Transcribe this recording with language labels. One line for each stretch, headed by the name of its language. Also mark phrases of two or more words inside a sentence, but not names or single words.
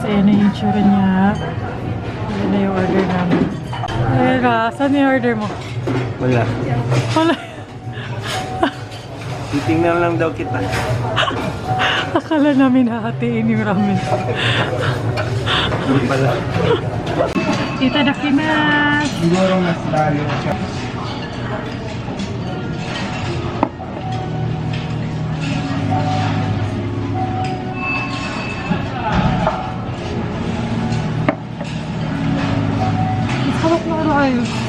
Filipino: Ayan na yung itsura niya. Ayan na yung order namin. Ayan na. Saan yung order mo? Wala. Wala. Titingnan lang daw kita. Akala namin hahatiin yung ramen. Hindi pala. Itadakimasu!
Japanese: 日頃のつながりを
Filipino: Sarap na ano kayo.